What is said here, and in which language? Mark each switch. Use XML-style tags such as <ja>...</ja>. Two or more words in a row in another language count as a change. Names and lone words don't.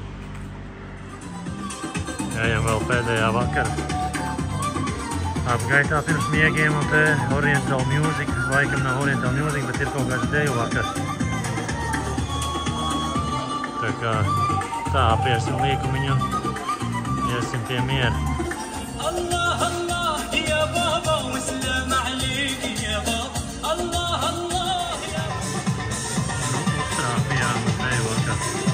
<lv>Ejam vēl pēdējā vakara apgaitā pirms miegiem un te</lv> <en>Oriental Music.</en> <lv>Laikam nav</lv> <en>Oriental Music,</en> <lv>bet ir kaut kāds deju vakars. Tā kā tā apiesim līkumiņu un iesim pie miera.</lv> <ar>الله الله يا بابا سلام عليكِ يا بابا. الله الله يا بابا.</ar> <lv>Uztrāpījām uz deju vakars.</lv>